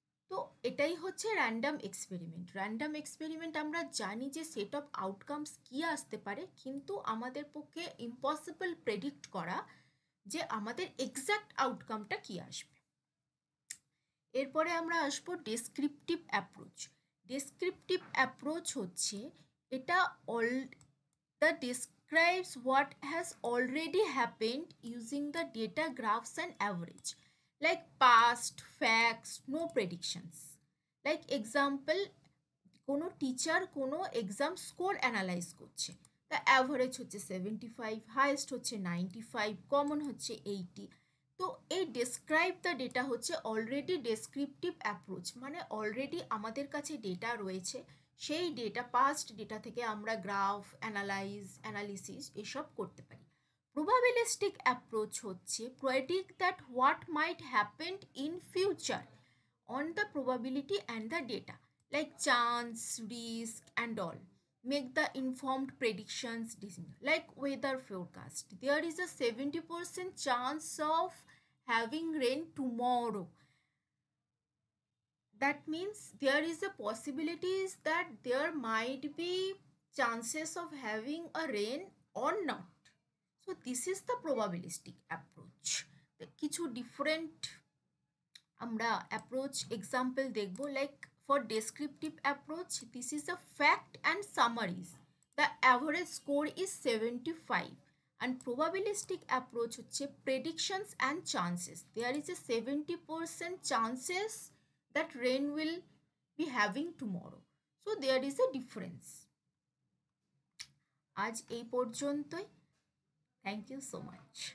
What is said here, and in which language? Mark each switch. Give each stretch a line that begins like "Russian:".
Bangla: তো এটাই হচ্ছে র্যান্ডম এক্সপেরিমেন্ট। র্যান্ডম এক্সপেরিমেন্ট আমরা জানি যে সেট অফ আউটকামস কী আসতে পারে, কিন্তু আমাদের পক্ষে ইম্পসিবল প্রেডিক্ট করা যে আমাদের এক্স্যাক্ট আউটকামটা কী আসবে। এরপরে আমরা আসবো ডেসক্রিপটিভ অ্যাপ্রোচ। ডেসক্রিপটিভ অ্যাপ্রোচ হচ্ছে এটা
English: The describes what has already happened using the data graphs and average, like past facts, no predictions. Like example,
Bangla: কোনো টিচার কোনো এক্সাম স্কোর অ্যানালাইজ করছে, তা অ্যাভারেজ হচ্ছে 75, হাইয়েস্ট হচ্ছে 95, কমন হচ্ছে 80। তো এই ডেসক্রাইব দ্য ডেটা হচ্ছে অলরেডি ডেসক্রিপটিভ অ্যাপ্রোচ, মানে অলরেডি আমাদের কাছে ডেটা রয়েছে, সেই ডেটা, পাস্ট ডেটা থেকে আমরা গ্রাফ, অ্যানালিসিস এসব করতে পারি।
English: Probabilistic approach হচ্ছে predict that what might happen in future, on the probability and the data like chance, risk and all. Make the informed predictions decision like weather forecast. There is a 70% chance of having rain tomorrow. That means there is a possibilities that there might be chances of having a rain or not. So this is the probabilistic approach.
Bangla: কিছু different আমরা approach example দেখব
English: like for descriptive approach this is a fact and summaries the average score is 75 and probabilistic approach হচ্ছে predictions and chances there is a 70% chances that rain will be having tomorrow so there is a difference
Bangla: আজ এই পর্যন্তই
English: thank you so much